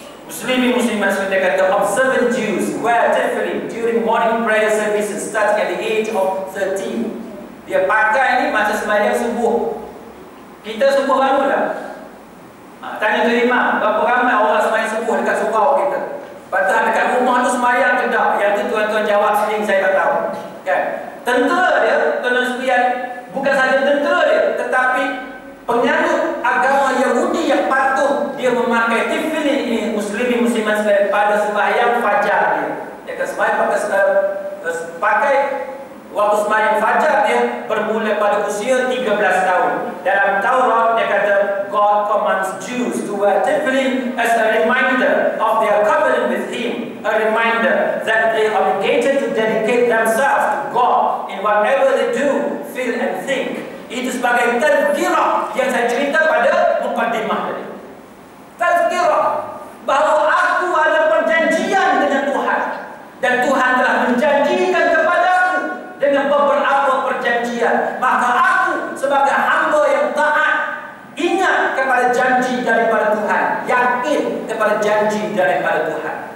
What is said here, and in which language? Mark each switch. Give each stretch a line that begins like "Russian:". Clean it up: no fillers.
Malay: Muslimin muslimat sekalian kata,
English: observant Jews wear tifli during morning prayer services starting at the age of 13.
Malay: Dia pakai ni masa sembahyang subuh. Kita subuh bangun tak? Tanya tu imam, berapa ramai orang sembahyang subuh dekat surau kita? Padahal dekat rumah tu sembahyang ke tak? Yang tu tuan-tuan jawab sendiri, saya tak tahu. Kan? Tentera dia, tuan-tuan sekalian, bukan sahaja tentera dia, tetapi penganut agama Yahudi yang patuh dia memakai tifli ini, muslimin muslimat sekalian, pada sembahyang fajar dia. Dia akan sembahyang pakai waktu sembahyang fajar dia bermula pada usia 13 tahun. Dalam Taurat dia kata
English: God commands Jews to wear tifli as a reminder of their covenant with Him, a reminder that they are obligated to dedicate themselves to God in whatever they do, feel and think.
Malay: Itu sebagai tazkirah yang saya cerita pada mukaddimah tadi. Tazkirah bahawa aku ada perjanjian dengan Tuhan dan Tuhan telah menjanjikan kepada aku dengan beberapa perjanjian. Maka aku sebagai hamba yang taat ingat kepada janji daripada Tuhan, yakin kepada janji daripada Tuhan.